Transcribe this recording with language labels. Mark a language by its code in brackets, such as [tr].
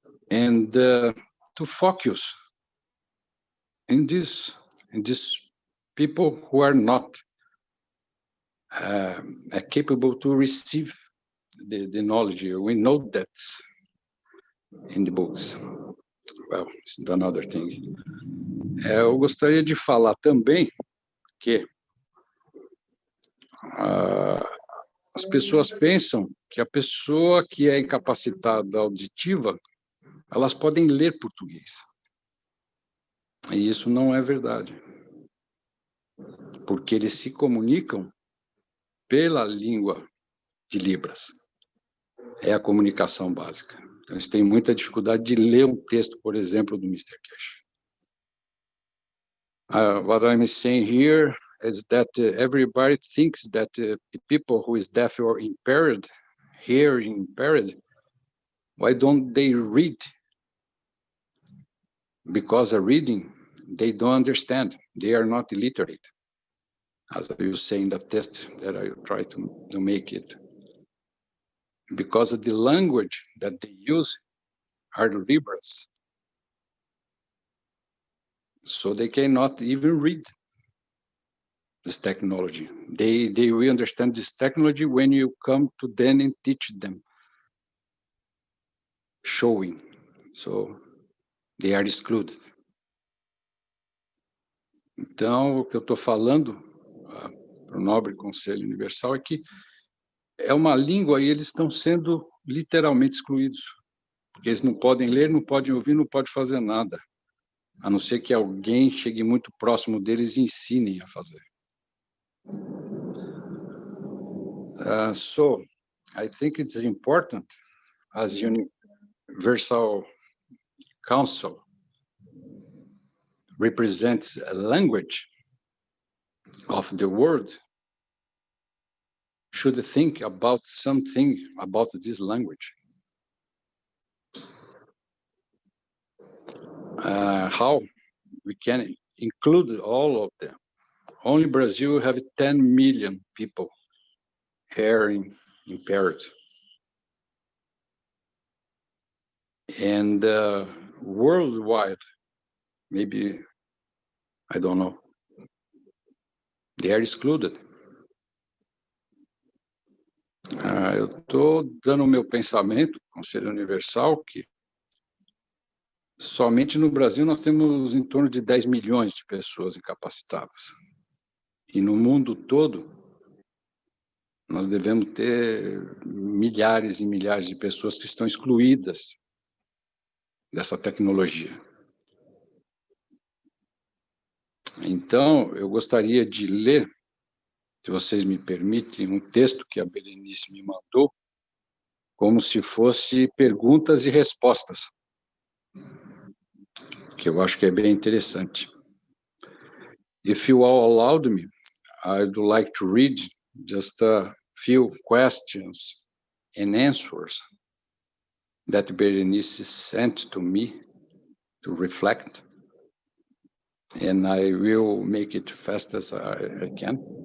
[en] And to focus in these people who are not capable to receive the knowledge. We know that in the books. Well, it's another thing. [pt] Eu gostaria de falar também que as pessoas pensam que a pessoa que é incapacitada auditiva, elas podem ler português. E isso não é verdade. Porque eles se comunicam pela língua de Libras. É a comunicação básica. Então, eles têm muita dificuldade de ler um texto, por exemplo, do Mr. Keshe. [en] What I'm saying here is that everybody thinks that the people who is deaf or impaired, hearing impaired, why don't they read? Because reading, they don't understand. They are not illiterate. As I was saying, the test that I try to make it. Because of the language that they use are Libras. So they cannot even read this technology. They will understand this technology when you come to them and teach them, showing. So they are excluded. [pt] Então, o que eu estou falando para o Nobre Conselho Universal é que é uma língua e eles estão sendo literalmente excluídos. Porque eles não podem ler, não podem ouvir, não podem fazer nada. A não ser que alguém chegue muito próximo deles e ensinem a fazer. [en] So, I think it's important as Universal Council represents a language of the world, should think about something about this language. How we can include all of them. Only Brazil have 10 million people hearing impaired. And worldwide, maybe, I don't know, they are excluded. [pt] Eu estou dando o meu pensamento, Conselho Universal, que somente no Brasil nós temos em torno de 10 milhões de pessoas incapacitadas. E no mundo todo, nós devemos ter milhares e milhares de pessoas que estão excluídas dessa tecnologia. Então, eu gostaria de ler, se vocês me permitem, um texto que a Berenice me mandou, como se fosse perguntas e respostas, que eu acho que é bem interessante. [en] If you all allowed me, I'd like to read just a few questions and answers that Berenice sent to me to reflect, and I will make it fast as I can.